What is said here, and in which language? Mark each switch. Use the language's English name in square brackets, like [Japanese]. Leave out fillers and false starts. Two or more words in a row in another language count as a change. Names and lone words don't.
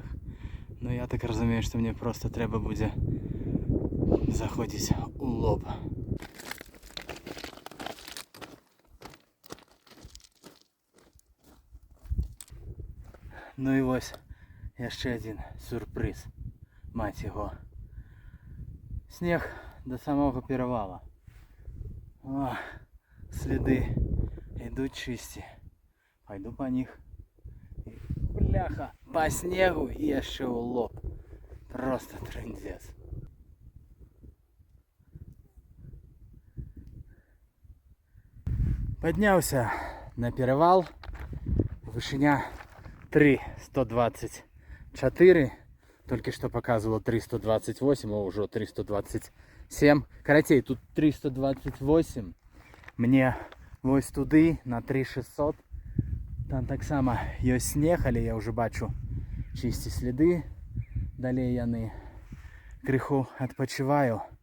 [Belarusian] Ну я так разумею, што мне проста трэба будзе заходзіць у лоб. Ну і вось яшчэ адзін сюрпрыз, маць яго. [Russian] Снег до самого перевала. О, следы идут чисти. Пойду по них. И, бляха, по снегу и еще в лоб. Просто трындец. Поднялся на перевал. Вышиня 3,124. Только что показывало 328, а уже 327. [Belarusian] Карацей, тут 328. Мне вось туды на 3600. Там так само ёсць снег, але я уже бачу чисті следы. Далей яны крыху адпачываю.